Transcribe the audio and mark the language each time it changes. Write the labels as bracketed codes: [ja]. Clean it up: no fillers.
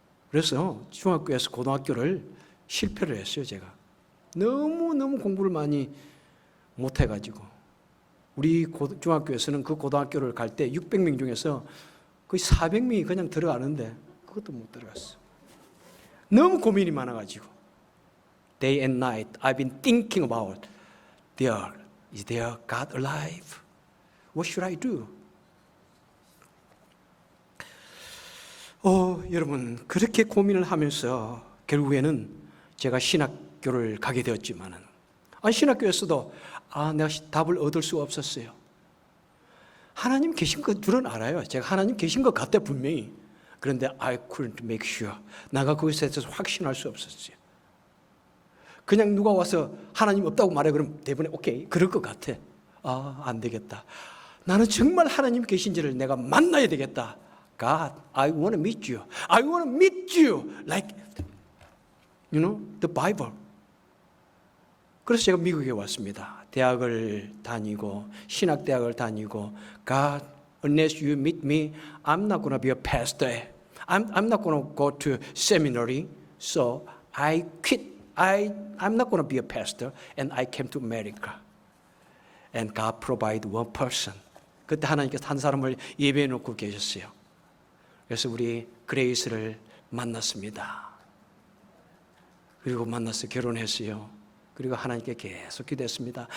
[ko] 그래서 중학교에서 고등학교를 실패를 했어요, 제가. 너무너무 공부를 많이 못해가지고. 우리 중학교에서는 그 고등학교를 갈 때 600명 중에서 거의 400명이 그냥 들어가는데 그것도 못 들어갔어. 너무 고민이 많아가지고. [en] Day and night I've been thinking about is there God alive? What should I do? [ko] 여러분, 그렇게 고민을 하면서 결국에는 제가 신학교를 가게 되었지만은, 신학교에서도 내가 답을 얻을 수가 없었어요. 하나님 계신 것 줄은 알아요. 제가 하나님 계신 것 같아, 분명히. 그런데 [en] I couldn't make sure. [ko] 내가 그것에 대해서 확신할 수 없었어요. 그냥 누가 와서 하나님 없다고 말해, 그럼 대부분에 오케이, 그럴 것 같아. 안 되겠다. 나는 정말 하나님 계신지를 내가 만나야 되겠다. [en] God, I want to meet you. I want to meet you like, the Bible. [ko] 그래서 제가 미국에 왔습니다. 대학을 다니고, 신학대학을 다니고, [en] God, unless you meet me, I'm not going to be a pastor. I'm not going to go to seminary. So I quit. I'm not going to be a pastor. And I came to America. And God provided one person. [ko] 그때 하나님께서 한 사람을 예배해 놓고 계셨어요. 그래서 우리 그레이스를 만났습니다. 그리고 만나서 결혼했어요. 그리고 하나님께 계속 기도했습니다.